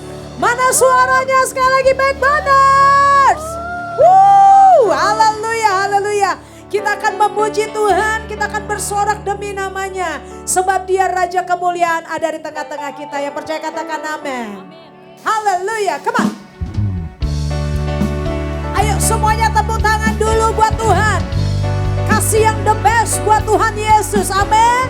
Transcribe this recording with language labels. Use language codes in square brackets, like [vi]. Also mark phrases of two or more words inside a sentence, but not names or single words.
[id] Mana suaranya sekali lagi Backboners. Haleluya. Kita akan memuji Tuhan, kita akan bersorak demi namanya. Sebab Dia Raja kemuliaan ada di tengah-tengah kita. Yang percaya katakan amin. Haleluya, [en] come on. [id] Ayo semuanya tepuk tangan dulu buat Tuhan. Kasih yang [en] the best [id] buat Tuhan Yesus, amin.